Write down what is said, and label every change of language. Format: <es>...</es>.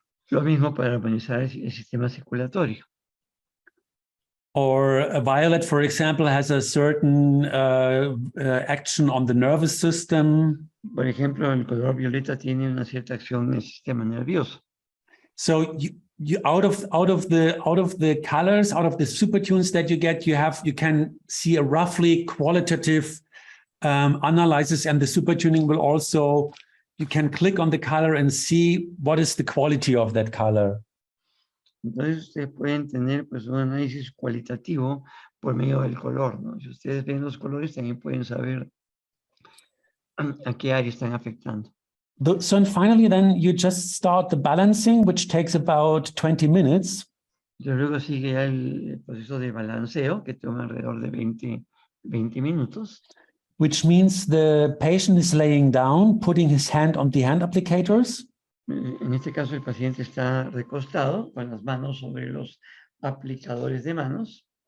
<es>Lo mismo para armonizar el sistema circulatorio.</es> <en>Or a violet, for example, has a certain action on the nervous system.</en> <es>Por ejemplo, el color violeta tiene una cierta acción en el sistema nervioso.</es> <en>So you out of the colors, out of the supertunes that you get, you can see a roughly qualitative analysis, and the supertuning will also, you can click on the color and see what is the quality of that color.</en> <es>Entonces ustedes pueden tener pues un análisis cualitativo por medio del color, ¿no? Si ustedes ven los colores también pueden saber a qué área están afectando.</es> <en>So and finally then you just start the balancing, which takes about 20 minutes.</en> <es>Y luego sigue ya el proceso de balanceo que toma alrededor de 20 minutos.</es> <en>Which means the patient is laying down, putting his hand on the hand applicators.</en> <es>En este caso, el paciente está recostado con las manos sobre los aplicadores de manos.</es>